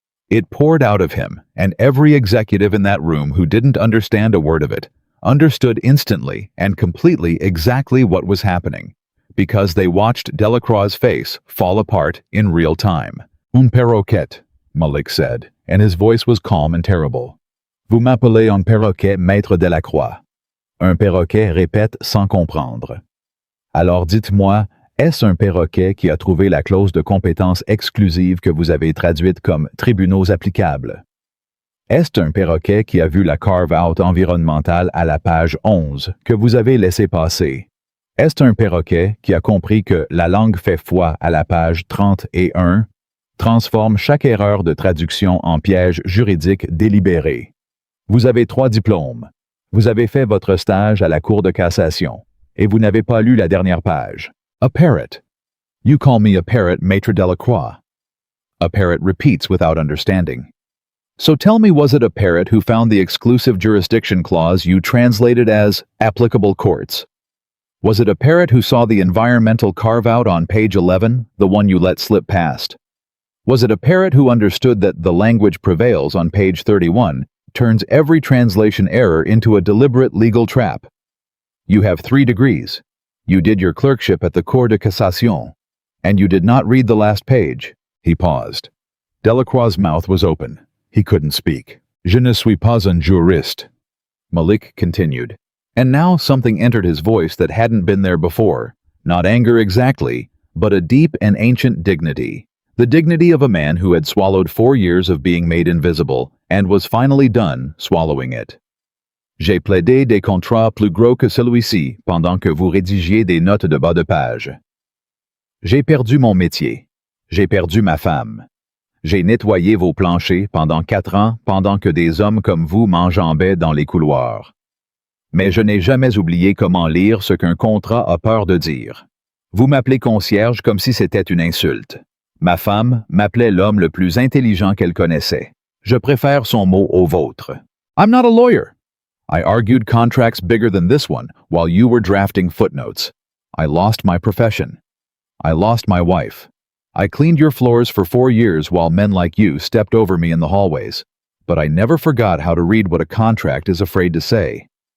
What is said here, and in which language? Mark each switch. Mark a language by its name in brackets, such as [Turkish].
[English] It poured out of him, and every executive in that room who didn't understand a word of it understood instantly and completely exactly what was happening, because they watched Delacroix's face fall apart in real time. [French] "Un perroquet," [English] Malik said, and his voice was calm and terrible. [French] "Vous m'appelez un perroquet, maître Delacroix." Un perroquet répète sans comprendre. Alors dites-moi, est-ce un perroquet qui a trouvé la clause de compétence exclusive que vous avez traduite comme tribunaux applicables? Est-ce un perroquet qui a vu la carve-out environnementale à la page 11 que vous avez laissé passer? Est-ce un perroquet qui a compris que la langue fait foi à la page 31 transforme chaque erreur de traduction en piège juridique délibéré? Vous avez 3 diplômes. Vous avez fait votre stage à la Cour de cassation. Et vous n'avez pas lu la dernière page. [English] A parrot. You call me a parrot, Maître Delacroix. A parrot repeats without understanding. So tell me, was it a parrot who found the exclusive jurisdiction clause you translated as applicable courts? Was it a parrot who saw the environmental carve-out on page 11, the one you let slip past? Was it a parrot who understood that the language prevails on page 31 turns every translation error into a deliberate legal trap? You have 3 degrees. You did your clerkship at the Cour de cassation. And you did not read the last page. He paused. Delacroix's mouth was open. He couldn't speak. [French] Je ne suis pas un juriste. [English] Malik continued. And now something entered his voice that hadn't been there before. Not anger exactly, but a deep and ancient dignity. The dignity of a man who had swallowed 4 years of being made invisible and was finally done swallowing it. [French] J'ai plaidé des contrats plus gros que celui-ci pendant que vous rédigiez des notes de bas de page. J'ai perdu mon métier. J'ai perdu ma femme. J'ai nettoyé vos planchers pendant 4 ans pendant que des hommes comme vous m'enjambaient dans les couloirs. Mais je n'ai jamais oublié comment lire ce qu'un contrat a peur de dire. Vous m'appelez concierge comme si c'était une insulte. Ma femme m'appelait l'homme le plus intelligent qu'elle connaissait. Je préfère son mot au vôtre. [English] I'm not a lawyer. I argued contracts bigger than this one while you were drafting footnotes. I lost my profession. I lost my wife. I cleaned your floors for 4 years while men like you stepped over me in the hallways. But I never forgot how to read what a contract is afraid to say.